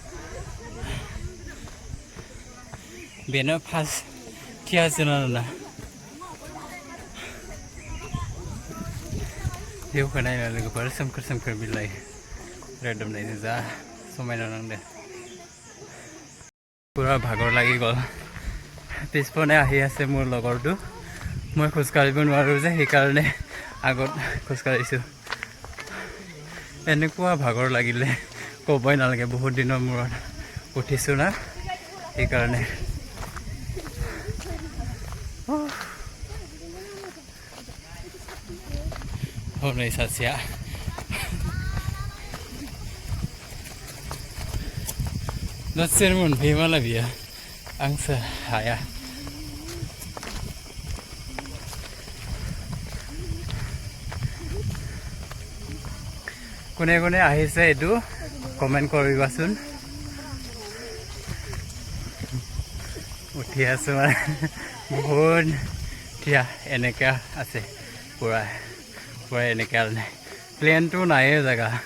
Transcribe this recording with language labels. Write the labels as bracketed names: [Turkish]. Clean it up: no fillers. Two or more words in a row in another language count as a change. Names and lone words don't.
[Bodo] बेनो फार्स्ट थियासो आरोना भिउखौ नायनो लोगोफोर सोमखोर बिलाइ रोदोमनायजों जा समायना नांदों [Assamese] পুৰা ভাগৰ লাগি গ'ল পিছপনে আহি আছে মোৰ লগৰটো মই খোজকাঢ়িব নোৱাৰোঁ যে সেইকাৰণে আগত খোজকাঢ়িছোঁ এনেকুৱা ভাগৰ লাগিলে ক'বই নালাগে বহুত দিনৰ মূৰত উঠিছোঁ না সেইকাৰণে [Bodo] hनै सासेया दसेनो मोनफैयो मालाय बियो आंसो हाया [Assamese] কোনে কোনে আহিছে এইটো কমেন্ট কৰিবাচোন উঠি আছো মানে বহুত থিয়া এনেকা আছে পুৰা এনেকা নাই প্লেনটো নাইয়ে জাগা